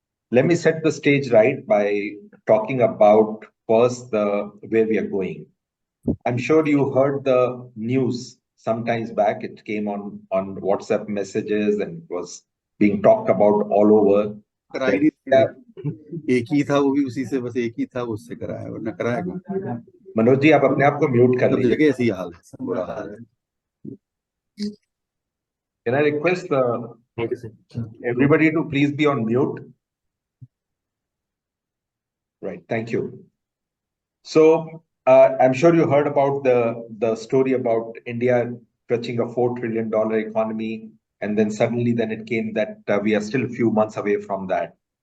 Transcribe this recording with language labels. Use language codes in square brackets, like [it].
[en] Let me set the stage right by talking about first the where we are going. I'm sure you heard the news sometimes back. It came on WhatsApp messages and was being talked about all over. [hi] एक ही था, वो भी उसी से, बस एक ही था, उससे कराया, वरना कराया कौन? मनोज जी, आप अपने आप को म्यूट कर सब लीजिए। जगह ऐसी हाल है, बुरा हाल है। [en] Can I request everybody to please be on mute? Right, thank you. So I'm sure you heard about the story about India touching a $4 trillion economy, and then suddenly then it came that we are still a few months away from that.